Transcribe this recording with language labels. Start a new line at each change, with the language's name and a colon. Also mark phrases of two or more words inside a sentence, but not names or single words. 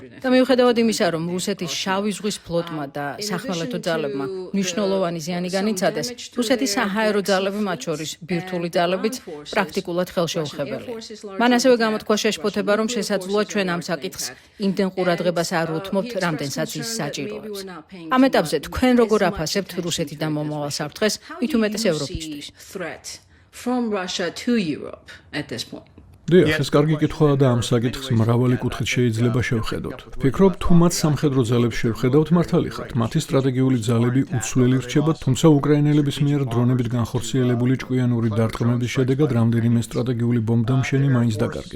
Georgian: და მიუხედავად იმისა, რომ რუსეთის შავი ზღვის ფლოტმა და სახმელეთო ძალებმა მნიშვნელოვანი ზიანი განიცადეს, რუსეთის საჰაერო ძალები, მათ შორის ბირთვული ძალებიც პრაქტიკულად ხელშეუხებელია. მან ასევე გამოთქვა შეშფოთება, რომ შესაძლოა ჩვენ ამ საკითხს იმდენ ყურადღებას არ უთმობთ, რამდენსაც ის საჭიროებს. ამ ეტაპზე თქვენ როგორ აფასებთ რუსეთიდან მომავალ საფრთხეს, მით უმეტეს ევროპისთვის?
English: From Russia to Europe at this point.
Georgian: დიახ, ეს კარგი კითხვაა და ამ საკითხს მრავალი კუთხით შეიძლება შევხედოთ. ვფიქრობ, თუ მათ სამხედრო ძალებს შევხედავთ, მართალი ხართ. მათი სტრატეგიული ძალები უცვლელი რჩება, თუმცა უკრაინელების მიერ დრონებით განხორციელებული ჭკვიანური დარტყმების შედეგად რამდენიმე სტრატეგიული ბომბდამშენი მაინც დაკარგეს.